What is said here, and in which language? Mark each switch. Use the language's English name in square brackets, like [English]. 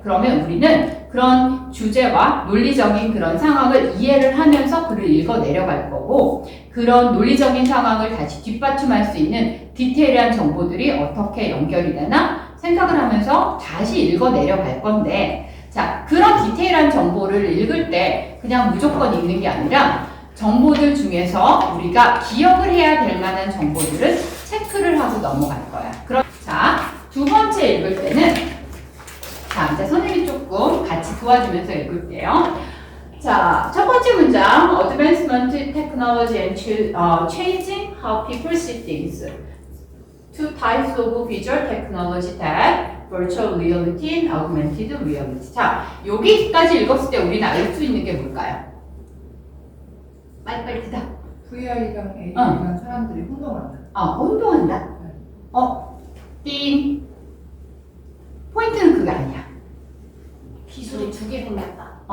[Korean] 그러면 우리는 그런 주제와 논리적인 그런 상황을 이해를 하면서 글을 읽어 내려갈 거고 그런 논리적인 상황을 다시 뒷받침할 수 있는 디테일한 정보들이 어떻게 연결이 되나 생각을 하면서 다시 읽어 내려갈 건데 자, 그런 디테일한 정보를 읽을 때 그냥 무조건 읽는 게 아니라 정보들 중에서 우리가 기억을 해야 될 만한 정보들은 체크를 하고 넘어갈 거야. 자, 두 번째 읽을 때는 자, 이제 선생님이 조금 같이 도와주면서 읽을게요. 자, 첫 번째 번째 문장, [English] advancement technology and changing how people see things. Two types of visual technology that virtual reality and augmented reality. [Korean] 자, 여기까지 읽었을 때 우리는 알 수 있는 게 뭘까요? 빨리빨리 대답. VR이랑 AR이랑 사람들이 혼동한다. 혼동한다? 띵. 포인트는 그게 아니야. 기술이 두 개 생겼다.